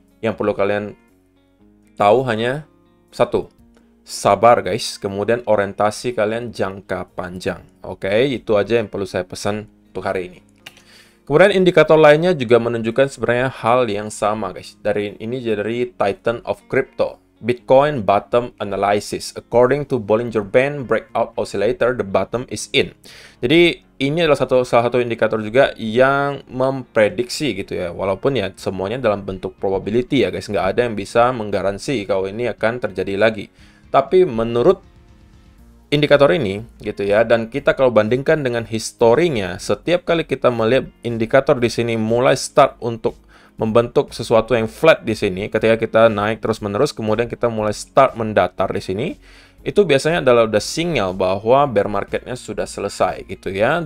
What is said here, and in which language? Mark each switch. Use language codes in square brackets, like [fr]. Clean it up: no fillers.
[id] Yang perlu kalian tahu hanya satu, sabar guys, kemudian orientasi kalian jangka panjang. Oke, itu aja yang perlu saya pesan untuk hari ini. Kemudian indikator lainnya juga menunjukkan sebenarnya hal yang sama guys. Dari Titan of Crypto, Bitcoin Bottom Analysis. [en] According to Bollinger Band Breakout Oscillator, the bottom is in. [id] Jadi ini adalah salah satu indikator juga yang memprediksi gitu ya. Walaupun ya semuanya dalam bentuk probability ya guys. Nggak ada yang bisa menggaransi kalau ini akan terjadi lagi. Tapi menurut indikator ini gitu ya, dan kita kalau bandingkan dengan historinya, setiap kali kita melihat indikator di sini mulai start untuk membentuk sesuatu yang flat di sini, ketika kita naik terus-menerus, kemudian kita mulai start mendatar di sini, itu biasanya adalah udah sinyal bahwa bear marketnya sudah selesai gitu ya.